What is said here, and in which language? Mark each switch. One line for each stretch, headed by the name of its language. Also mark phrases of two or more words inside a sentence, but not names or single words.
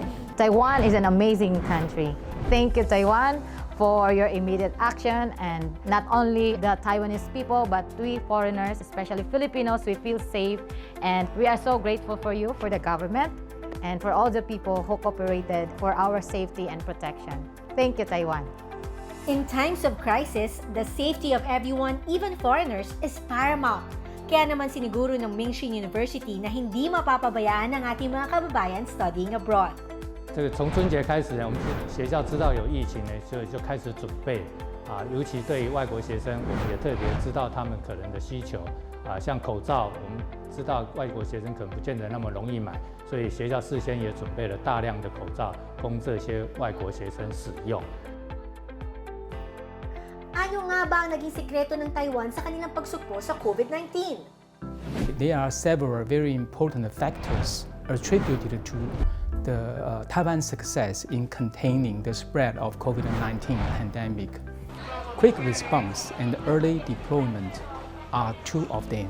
English: Taiwan is an amazing country. Thank you, Taiwan, for your immediate action, and not only the Taiwanese people, but we foreigners, especially Filipinos, we feel safe, and we are so grateful for you, for the government, and for all the people who cooperated for our safety and protection. Thank you, Taiwan. In times of crisis, the safety of everyone, even foreigners, is paramount.
Filipino: Kaya naman siniguro ng Mingxin University na hindi mapapabayaan ang ating mga kababayan
English: studying abroad.
Chinese: 从春节开始呢，我们学校知道有疫情呢，所以就开始准备尤其对于外国学生，我们也特别知道他们可能的需求像口罩，我们知道外国学生可能不见得那么容易买，所以学校事先也准备了大量的口罩供这些外国学生使用。
Filipino: Ano nga ba ang naging sikreto ng Taiwan sa kanilang pagsukpo sa COVID-19?
English: There are several very important factors attributed to the Taiwan's success in containing the spread of COVID-19 pandemic. Quick response and early deployment are two of them.